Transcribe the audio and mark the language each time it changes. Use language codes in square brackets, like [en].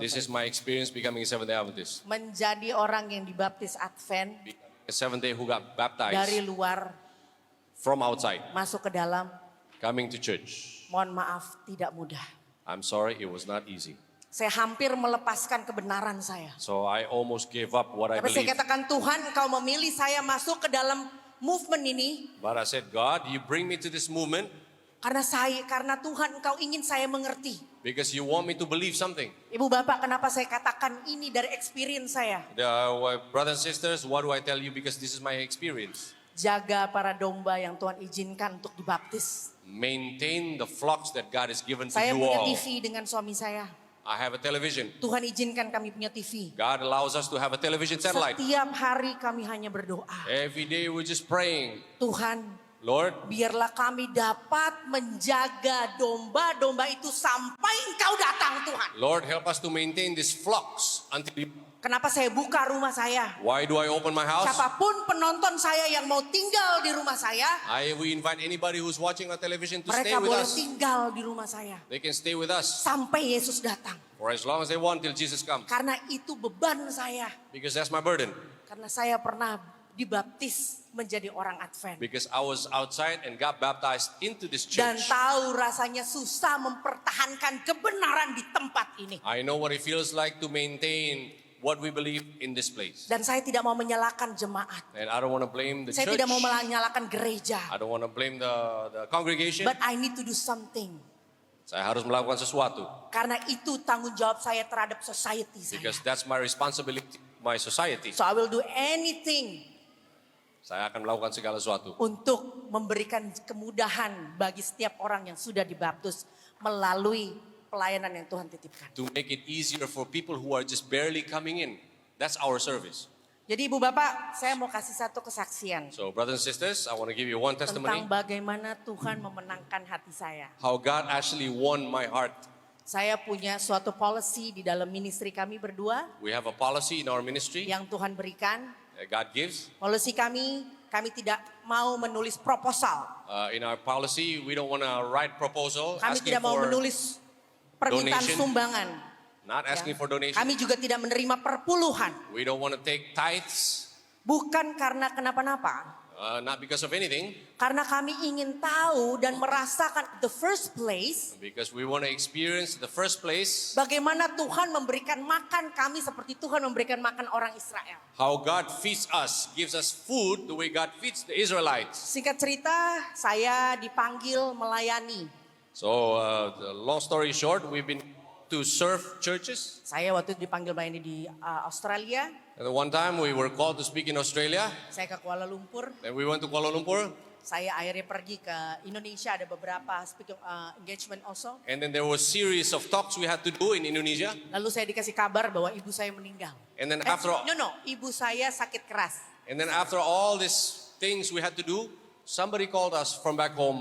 [en] This is my experience becoming a Seventh-day Adventist. [id] Menjadi orang yang dibaptis Advent [en] Becoming a Seventh-day who got baptized [id] luar [en] from outside, [id] masuk ke dalam. [en] coming to church. [id] Mohon maaf, tidak mudah. [en] I'm sorry, it was not easy. [id] Saya hampir melepaskan kebenaran saya. [en] So I almost gave up what I [id] Tapi saya [en] believed. [id] katakan, Tuhan, Engkau memilih saya masuk ke dalam movement ini [en] But I said, God, you bring me to this movement [id] karena Tuhan Engkau ingin saya mengerti. [en] because you want me to believe something. [id] Ibu bapak, kenapa saya katakan ini dari experience saya? [en] Brothers and sisters, what do I tell you? Because this is my experience. [id] Jaga para domba yang Tuhan izinkan untuk dibaptis. [en] Maintain the flocks that God has given to [id] Saya [en] you [id] punya [en] all. [id] TV dengan suami saya. [en] I have a television. [id] Tuhan izinkan kami punya TV. [en] God allows us to have a television satellite. [id] Setiap hari kami hanya berdoa. [en] Every day we're just praying. [id] Tuhan, [en] Lord, [id] biarlah kami dapat menjaga domba-domba itu sampai Engkau datang, Tuhan. [en] Lord, help us to maintain these flocks until you... [id] Kenapa saya buka rumah saya? [en] Why do I open my house? [id] Siapapun penonton saya yang mau tinggal di rumah saya, [en] We invite anybody who's watching on television to stay with [id] boleh [en] us. [id] tinggal di rumah saya [en] They can stay with us [id] sampai Yesus datang. [en] for as long as they want till Jesus comes. [id] Karena itu beban saya. [en] Because that's my burden. [id] Karena saya pernah dibaptis menjadi orang Advent. [en] Because I was outside and got baptized into this [id] Dan [en] church. [id] tahu rasanya susah mempertahankan kebenaran di tempat ini. [en] I know what it feels like to maintain what we believe in this place. [id] Dan saya tidak mau menyalahkan jemaat. [en] And I don't want to blame the [id] Saya [en] church. [id] tidak mau menyalahkan gereja. [en] I don't want to blame the congregation. But I need to do something. [id] Saya harus melakukan sesuatu. Karena itu tanggung jawab saya terhadap society saya. [en] Because that's my responsibility, my society. So I will do anything [id] Saya akan melakukan segala sesuatu. untuk memberikan kemudahan bagi setiap orang yang sudah dibaptis melalui pelayanan yang Tuhan titipkan. [en] To make it easier for people who are just barely coming in. That's our service. [id] Jadi Ibu Bapak, saya mau kasih satu kesaksian [en] So brothers and sisters, I want to give you one testimony. [id] tentang bagaimana Tuhan memenangkan hati saya. [en] How God actually won my heart. [id] Saya punya suatu policy di dalam ministry kami berdua [en] We have a policy in our ministry [id] yang Tuhan berikan. [en] that God gives. [id] Policy kami tidak mau menulis proposal. [en] In our policy, we don't want to write proposal [id] Kami [en] asking [id] tidak mau [en] for, [id] menulis permintaan [en] donation. [id] sumbangan. [en] not asking for donation. [id] Kami juga tidak menerima perpuluhan. [en] We don't want to take tithes, [id] Bukan karena kenapa-napa. [en] not because of anything, [id] Karena kami ingin tahu dan merasakan [en] the first place because we want to experience the first place [id] bagaimana Tuhan memberikan makan kami seperti Tuhan memberikan makan orang Israel. [en] how God feeds us, gives us food the way God feeds the Israelites. [id] Singkat cerita, saya dipanggil melayani. [en] So, the long story short, we've been to serve churches. [id] Saya waktu itu dipanggil melayani di Australia. [en] And one time we were called to speak in Australia. [id] Saya ke Kuala Lumpur. [en] Then we went to Kuala Lumpur. [id] Saya akhirnya pergi ke Indonesia, ada beberapa [en] speaking engagement also. And then there was series of talks we had to do in Indonesia. [id] Lalu saya dikasih kabar bahwa ibu saya meninggal. [en] And then after all, [id] Ibu saya sakit keras. [en] and then after all these things we had to do, somebody called us from back home.